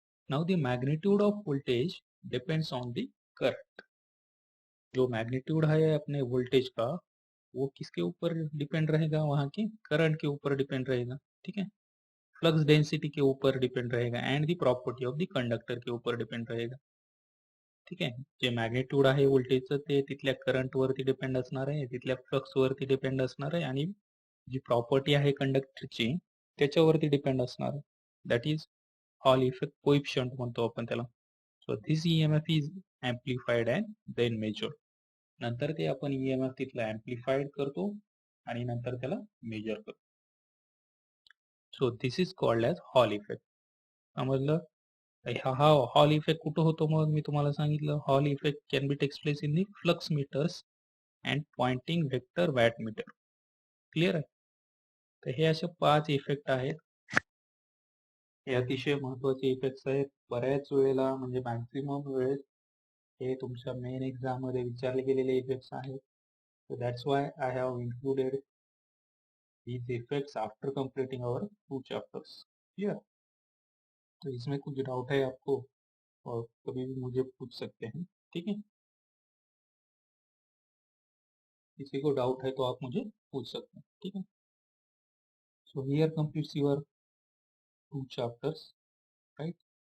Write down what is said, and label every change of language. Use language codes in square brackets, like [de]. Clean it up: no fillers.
[en] Now the magnitude of voltage depends on the current. [hi] जो magnitude है अपने voltage का, वो किसके ऊपर डिपेंड रहेगा? वहाँ के करंट के ऊपर डिपेंड रहेगा. ठीक है. फ्लक्स डेन्सिटी के ऊपर डिपेंड रहेगा [en] and the property of the conductor [hi] के ऊपर डिपेंड रहेगा. [mr] ठीक आहे. जे मॅग्नेट्यूड आहे व्होल्टेजचं, ते तिथल्या करंटवरती डिपेंड असणार आहे, तिथल्या फ्लक्सवरती डिपेंड असणार आहे, आणि जी प्रॉपर्टी आहे कंडक्टरची त्याच्यावरती डिपेंड असणार आहे. [en] that is Hall effect coefficient [mr] म्हणतो आपण त्याला. [en] So this EMF is amplified and then measured. [mr] नंतर ते आपण EMF तिथला ॲम्प्लिफाईड करतो आणि नंतर त्याला मेजर करतो. [en] So this is called as Hall effect. [mr] समजलं? हा [en] Hall effect कुठं होतो मग मी तुम्हाला सांगितलं Hall effect can be takes place in the flux meters and Poynting vector watt meter. [mr] Clear आहे? तर हे असे 5 इफेक्ट आहेत. हे अतिशय महत्त्वाचे इफेक्ट्स आहेत. बऱ्याच वेळेला म्हणजे मॅक्सिमम वेळेस हे तुमच्या मेन एक्झाम मध्ये विचारले गेलेले इफेक्ट्स आहेत. [en] So that's why I have included these effects after completing our 2 chapters. Clear? [hi] तो इसमें कुछ डाउट है आपको और कभी भी मुझे पूछ सकते हैं. ठीक है? किसी को डाउट है तो आप मुझे पूछ सकते हैं. ठीक है? [en] So here completes your 2 chapters, right?